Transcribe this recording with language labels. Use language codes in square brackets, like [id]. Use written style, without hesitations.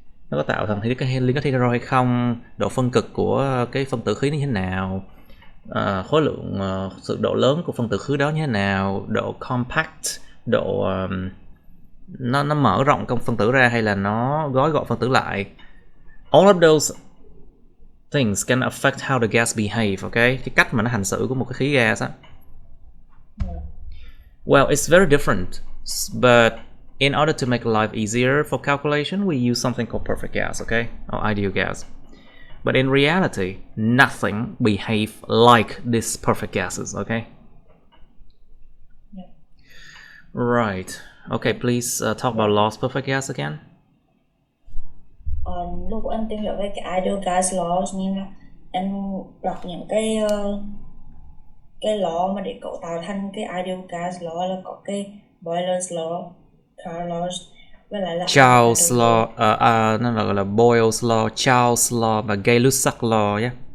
[vi] Nó có tạo thành liên kết hetero hay không, độ phân cực của cái phân tử khí như thế nào, khối lượng, sự độ lớn của phân tử khí đó như thế nào, độ compact, độ nó mở rộng công phân tử ra hay là nó gói gọn phân tử lại. [en] All of those things can affect how the gas behave, okay? [vi] Cái cách mà nó hành xử của một cái khí gas á. [en] Well, it's very different, but in order to make life easier for calculation, we use something called perfect gas, okay? Or ideal gas. But in reality, nothing behave like these perfect gases, okay? Yeah. Right. Okay, please talk about lost perfect gas again. [vi] Lúc anh tìm hiểu về cái ideal gas law, nên là em đọc những cái law mà để cấu tạo thành cái ideal gas law là có cái Boyle's law, Carr law, với lại là Charles law, nó là gọi là Boyle's law, Charles law và Gay-Lussac law, yeah.